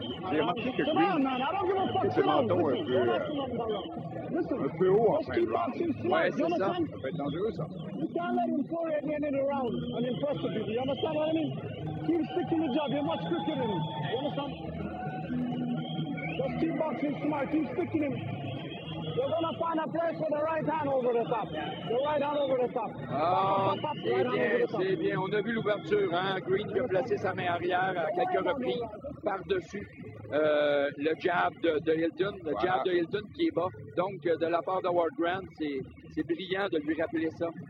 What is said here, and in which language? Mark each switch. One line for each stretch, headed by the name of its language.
French: J'ai remarqué que Green a ses mentons un peu haut en fin de round. Ouais, c'est ça. Ça peut être dangereux, ça.
English: You can't let him score at the end of the round and impress the people. You understand what I mean? Keep sticking to the job. You're much quicker than him. You understand? Just keep boxing smart. Keep sticking him. You're going to find a place with the right hand over the top. The right hand over the top.
French: Ah, c'est bien. On a vu l'ouverture, hein? Green qui a placé sa main arrière à quelques reprises par-dessus le jab de Hilton. Le jab de Hilton qui est bas. Donc, de la part de Ward Grant, c'est brillant de lui rappeler ça.